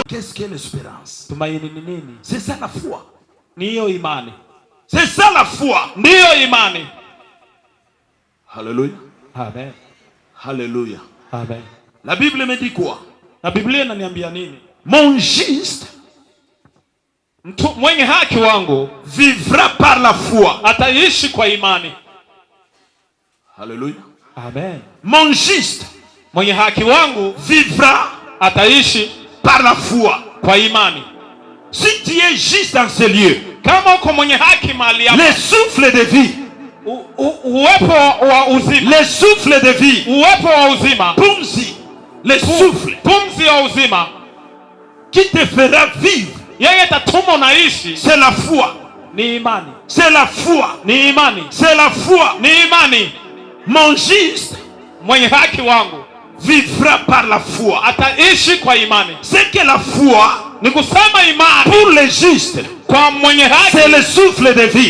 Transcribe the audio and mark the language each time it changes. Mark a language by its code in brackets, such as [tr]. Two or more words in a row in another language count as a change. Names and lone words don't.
[fr] Qu'est-ce qu'est l'espérance? C'est ça la foi. C'est ça la foi. Alléluia. Amen. Alléluia. Amen. La Bible me dit quoi? Mon juste [sw] mwenye haki wangu [fr] vivra par la foi. [sw] Ataishi kwa imani. [fr] Alléluia. Amen. Mon juste [sw] mwenye haki wangu [fr] vivra [sw] ataishi [fr] par la foi. [sw] Kwa imani. [fr] Si tu es juste dans ce lieu, [sw] kama uko mwenye haki mahali hapa, [fr] le souffle de vie, [sw] uwepo wa uzima, [fr] le souffle de vie, [sw] uwepo wa uzima, pumzi, [fr] le souffle, [sw] pumzi ya uzima [fr] qui te fera vivre, c'est la foi. C'est la foi. C'est la foi. Mon juste vivra par la foi. C'est que la foi pour les justes, c'est le souffle de vie.